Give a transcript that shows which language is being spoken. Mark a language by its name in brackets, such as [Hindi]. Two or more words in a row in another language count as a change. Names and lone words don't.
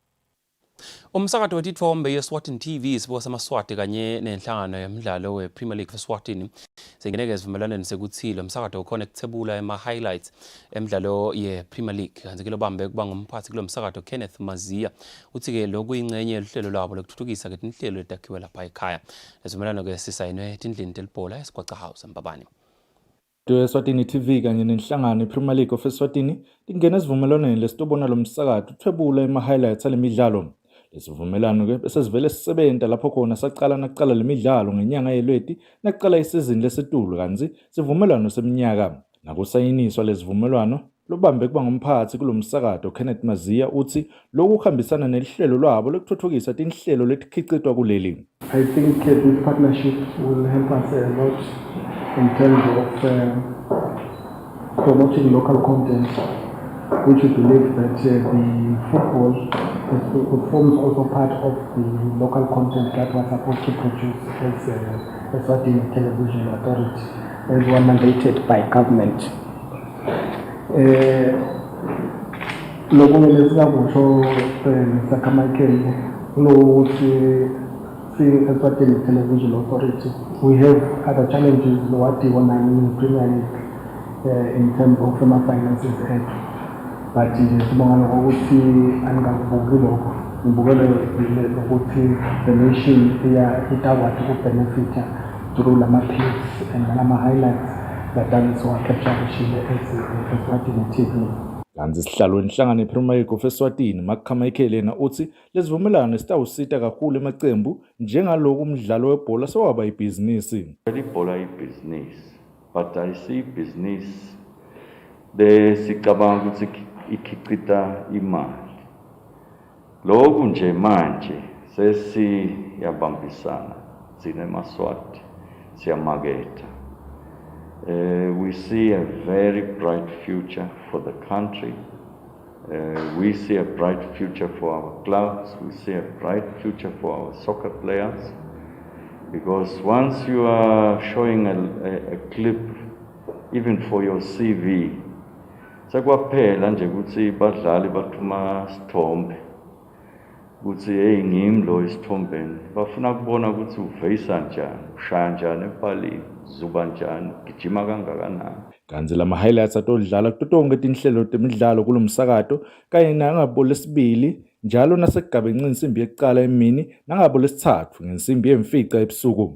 [Swati] Umsakathi wetithombe yeSwatini TV isibuka samaswati kanye nenhlangano yemidlalo wePremier League eSwatini sengeneke sivumelwaneni sekuthi lo msakathi ukhona ukuthebula ema-highlights emidlalo yePremier League. Kanti ke lobambe kuba ngumphathi kulo msakathi Kenneth Mazia uthi-ke lokhu ingxenye yohlelo lwabo lokuthuthukisa ke inhlelo letakhiwe lapha ekhaya. Lesivumelwano-ke sisayinwe etindlini telibhola eSigwaca House eMbabane. Eswatini TV kanye nenhlangano iPremier League of Eswatini tingena esivumelwaneni lesitobona lo msakathi uthebula ema-highlights alemidlalo. Lesivumelwano ke bese sivele sisebenta lapho khona saqala lemidlalo ngenyanga yeLweti naqala isizini lesitulo kanzi sivumelwano seminyaka. Nakusayiniswa lesivumelwano lobambe kuba ngumphathi kulo msakathi Kenneth Mazia uthi lokhu kuhambisana nelihlelo lwabo lokuthuthukisa tinhlelo letikhicitwa kuleli. [English] I think this partnership will help us a lot in terms of promoting local content, which we believe that the football forms also part of the local content that was supposed to produce as Eswatini Television Authority, as one mandated by government. [Swati] Lokunye lesikakusho Mr. Michael ukuthi seeing Eswatini Television Authority. [English] We have other challenges what you want in Premier League in terms of finances act. [Swati] But sibonga ukuthi angakubuki lokho ngibukele ukuthi [English] the nation [Swati] itawati ukubenefita through lama clips and lama highlights [English] that capture [Swati] Eswatini TV. Kanti isihlalo wenhlangano yePremier League of Eswatini Makhamaikele yena uthi lesivumelano sitawusita kakhulu emacembu njengaloku umdlalo webhola sewaba ibhizinisi. Ibhola ibhizinisi, [English] but I see business [Swati] sicabanga ukuthi ikhicita imali. Lokhu nje manje sesiyabambisana sine Maswati siyamaketha. [English] We see a very bright future for the country. We see a bright future for our clubs. We see a bright future for our soccer players. Because once you are showing a clip, even for your CV, [Swati] sekwaphela nje ukuthi badlali bathuma sithombe. Ukuthi hey ngimi lo isithombeni. Bafuna kubona ukuthi uveyisa njani, ushaya njani epalini, zuba njani, gijima kangakanani. Kanti lama highlights atodlala kutonke tinhlelo temidlalo kulomsakato kanye nangabo lesibili njalo nasekugabeni insimbi yekuqala emini nangabo lesithathu ngensimbi yemfica ebusuku.